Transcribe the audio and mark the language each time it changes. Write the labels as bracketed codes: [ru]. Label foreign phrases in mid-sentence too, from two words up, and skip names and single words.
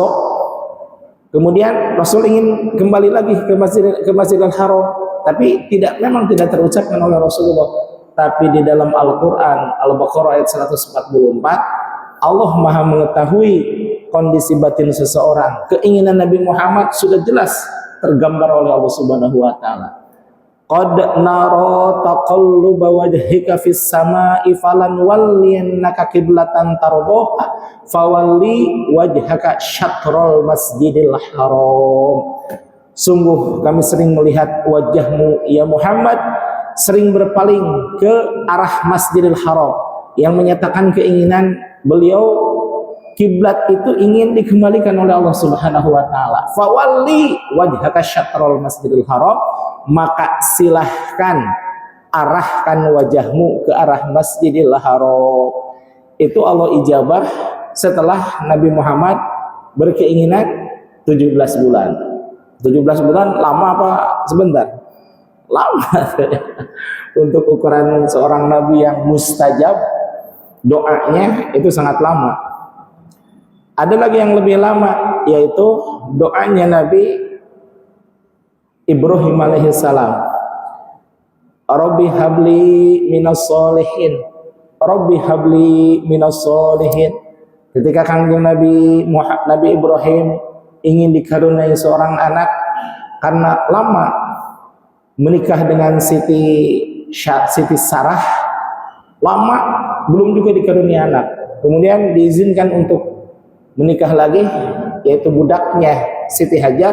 [id] Kemudian Rasul ingin kembali lagi ke Masjidil Haram, tapi memang tidak terucapkan oleh Rasulullah. Tapi di dalam Al-Qur'an Al-Baqarah ayat 144, Allah Maha mengetahui kondisi batin seseorang. Keinginan Nabi Muhammad sudah jelas tergambar oleh Allah [ar] سبحانه وتعالى. قد نرى تقلب وجهك في السماء فلنولينك قبلة ترضاها فول وجهك شطر المسجد الحرام. [id] Sungguh kami sering melihat wajahmu ya Muhammad sering berpaling ke arah Masjidil Haram, yang menyatakan keinginan beliau kiblat itu ingin dikembalikan oleh Allah [ar] سبحانه وتعالى. فول وجهك شطر المسجد الحرام, [id] maka silahkan arahkan wajahmu ke arah Masjidil Haram. Itu Allah ijabah setelah Nabi Muhammad berkeinginan 17 bulan. 17 bulan lama apa sebentar? Lama. Untuk ukuran seorang nabi yang mustajab doanya itu sangat lama. Ada lagi yang lebih lama, yaitu doanya Nabi Ibrahim alaihissalam. [ar] رب هب لي من الصالحين، رب هب لي من الصالحين. [id] Ketika Kanjeng Nabi Ibrahim ingin dikaruniai seorang anak, karena lama menikah dengan Siti Sarah, lama belum juga dikaruniai anak. kemudian diizinkan untuk menikah lagi, yaitu budaknya Siti Hajar.